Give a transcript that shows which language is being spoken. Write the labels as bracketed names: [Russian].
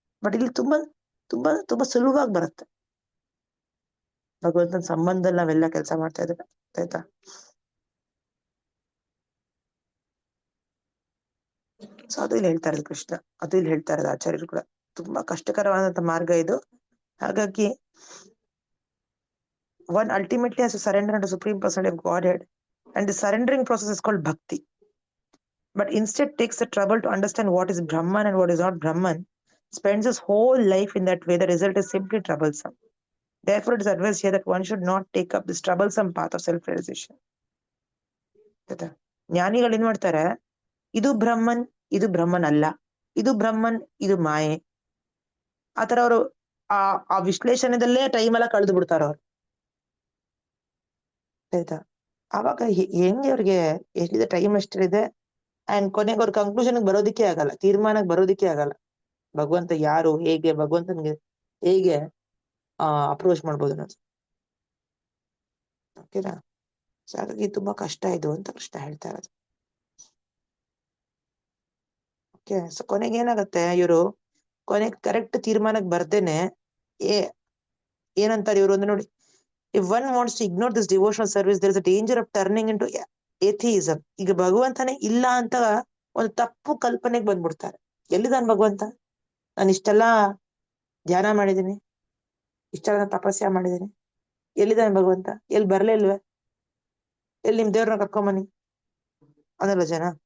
[Kannada] But ಇಲ್ಲಿ ತುಂಬಾ ತುಂಬಾ ತುಂಬಾ ಸುಲಭವಾಗಿ ಬರುತ್ತೆ ಭಗವಂತನ ಸಂಬಂಧದಲ್ಲಿ ನಾವೆಲ್ಲ ಕೆಲಸ ಮಾಡ್ತಾ ಇದ್ದೇವೆ. ಆಯ್ತಾ? ಸೊ ಅದು ಇಲ್ಲಿ ಹೇಳ್ತಾ ಇರೋದು ಕೃಷ್ಣ, ಅದು ಇಲ್ಲಿ ಹೇಳ್ತಾ ಇರೋದು ಆಚಾರ್ಯರು ಕೂಡ. ತುಂಬಾ ಕಷ್ಟಕರವಾದಂತ ಮಾರ್ಗ ಇದು. [English] ಹಾಗಾಗಿ one ultimately has to surrender unto Supreme Personality of Godhead, and the surrendering process is called bhakti. But instead takes the trouble to understand what is Brahman and what is not Brahman, spends his whole life in that way. The result is simply troublesome. Therefore, it is advised here that one should not take up this troublesome path of self-realization. [Kannada] ಜ್ಞಾನಿಗಳು ಏನ್ ಮಾಡ್ತಾರೆ? ಇದು ಬ್ರಹ್ಮನ್, ಇದು ಬ್ರಹ್ಮನ್ ಅಲ್ಲ, ಇದು ಬ್ರಹ್ಮನ್, ಇದು ಮಾಯೆ, ಆತರ ಅವರು ಆ ವಿಶ್ಲೇಷಣೆದಲ್ಲೇ ಟೈಮ್ ಎಲ್ಲ ಕಳೆದು ಬಿಡ್ತಾರ ಅವ್ರು. ಆಯ್ತಾ? ಅವಾಗ ಹೆಂಗೆ ಅವ್ರಿಗೆ ಎಷ್ಟಿದೆ ಟೈಮ್ ಎಷ್ಟಿದೆ, ಅಂಡ್ ಕೊನೆಗೆ ಅವ್ರ ಕನ್ಕ್ಲೂಷನ್ ಬರೋದಿಕ್ಕೆ ಆಗಲ್ಲ, ತೀರ್ಮಾನಕ್ಕೆ ಬರೋದಿಕ್ಕೆ ಆಗಲ್ಲ. ಭಗವಂತ ಯಾರು, ಹೇಗೆ ಭಗವಂತನಿಗೆ ಹೇಗೆ ಅಪ್ರೋಚ್ ಮಾಡ್ಬೋದು ಅನ್ನೋದು. ಓಕೆನಾ? ಸೊ ಹಾಗಾಗಿ ತುಂಬಾ ಕಷ್ಟ ಇದು ಅಂತ ಕೃಷ್ಣ ಹೇಳ್ತಾ ಇರೋದು. ಓಕೆ. ಸೊ ಕೊನೆಗೆ ಏನಾಗತ್ತೆ, ಇವರು ಕೊನೆಗೆ ಕರೆಕ್ಟ್ ತೀರ್ಮಾನಕ್ಕೆ ಬರ್ದೇನೆ ಏನಂತಾರೆ ಇವರು ಅಂದ್ರೆ, ನೋಡಿ, [English] if one wants to ignore this devotional service, there is a danger of turning into atheism. [Kannada] ಈಗ ಭಗವಂತನೇ ಇಲ್ಲ ಅಂತ ಒಂದು ತಪ್ಪು ಕಲ್ಪನೆಗೆ ಬಂದ್ಬಿಡ್ತಾರೆ. ಎಲ್ಲಿದ್ದಾನೆ ಭಗವಂತ? ನಾನು ಇಷ್ಟೆಲ್ಲ ಧ್ಯಾನ ಮಾಡಿದ್ದೀನಿ, ಇಷ್ಟೆಲ್ಲ ತಪಸ್ಯ ಮಾಡಿದ್ದೀನಿ, ಎಲ್ಲಿದ್ದಾನೆ ಭಗವಂತ? ಎಲ್ಲಿ ಬರ್ಲೇ ಇಲ್ವೇ? ಎಲ್ಲಿ ನಿಮ್ ದೇವ್ರನ್ನ ಕರ್ಕೊಂಬನ್ನಿ ಅನ್ನಲ್ಲ ಜನ.